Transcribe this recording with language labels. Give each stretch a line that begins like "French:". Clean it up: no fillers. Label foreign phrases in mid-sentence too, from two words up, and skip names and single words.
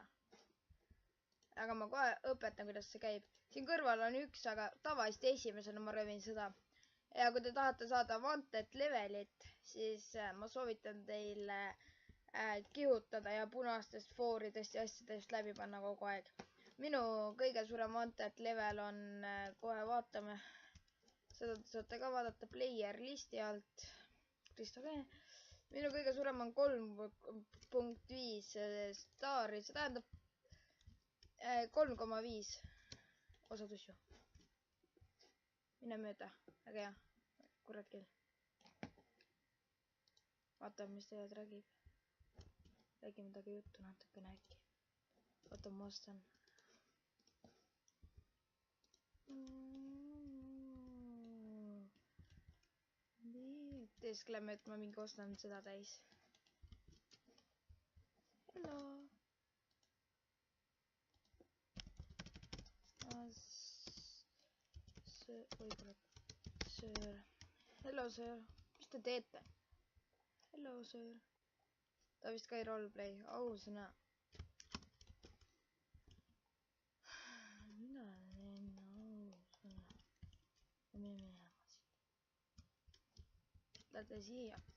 Estonian: Aga ma kohe õpetan, kuidas see käib. Siin kõrval on üks, aga tavaliselt esimesena ma rõvin seda. Ja kui te tahate saada
English: wanted levelit,
Estonian: siis ma soovitan teile kihutada ja punastest fooridest ja asjadest läbi panna kogu aeg. Minu kõige suurem
English: wanted level
Estonian: on, kohe vaatame, seda saate ka vaadata
English: player listi
Estonian: alt. Minu kõige suurem on 3.5 staari, see tähendab 3,5 osadusju. Mine mööda, väga hea, kurat küll. Vaatame, mis tead räägib. Räägime taga juttu natukene äkki. Oota, ma ostan. Teeskleme, et ma mingi ostan seda täis.
English: Hello. Sir. Hello, sir.
Estonian: Mis te teete?
English: Hello, sir.
Estonian: Ta vist ka ei roleplay. Ausõna. Mida teen ausõna? Mine minema siit. Lähete siia.